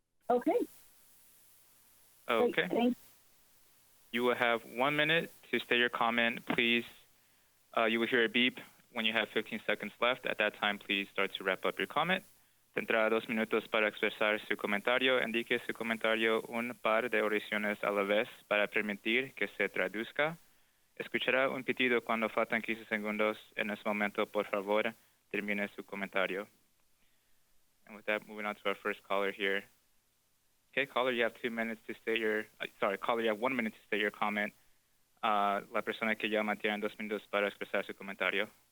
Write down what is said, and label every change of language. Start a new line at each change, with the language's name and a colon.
English: Okay. Okay. Thanks. You will have 1 minute to state your comment. Please, you will hear a beep when you have 15 seconds left. At that time, please start to wrap up your comment.
Spanish: Tendrá 2 minutos para expresar su comentario. Indique su comentario un par de oraciones a la vez para permitir que se traduzca. Escuchará un pitido cuando faltan 15 segundos. En ese momento, por favor, termine su comentario.
English: And with that, moving on to our first caller here. Okay, caller, you have 2 minutes to state your, caller, you have 1 minute to state your comment.
Spanish: La persona que llama tiene 2 minutos para expresar su comentario.